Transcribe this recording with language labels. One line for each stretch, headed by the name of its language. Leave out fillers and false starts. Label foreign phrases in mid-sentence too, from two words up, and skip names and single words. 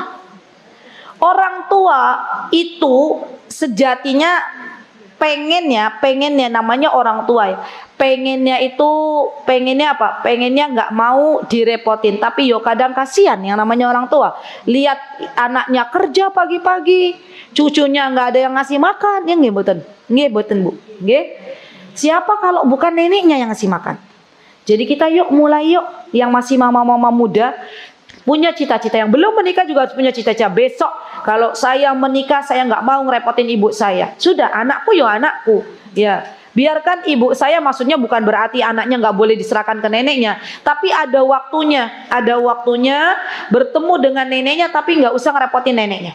Indonesian: Orang tua itu sejatinya pengennya namanya orang tua ya. Pengennya apa? Pengennya nggak mau direpotin. Tapi yo kadang kasihan yang namanya orang tua. Lihat anaknya kerja pagi-pagi, cucunya nggak ada yang ngasih makan, ya
Javanese: nggih mboten
Indonesian: Bu. Nggih. Siapa kalau bukan neneknya yang ngasih makan? Jadi kita mulai yang masih mama-mama muda punya cita-cita, yang belum menikah juga harus punya cita-cita. Besok kalau saya menikah saya nggak mau ngerepotin ibu saya. Sudah, anakku anakku. Ya, biarkan ibu saya, maksudnya bukan berarti anaknya nggak boleh diserahkan ke neneknya, tapi ada waktunya bertemu dengan neneknya, tapi nggak usah ngerepotin neneknya.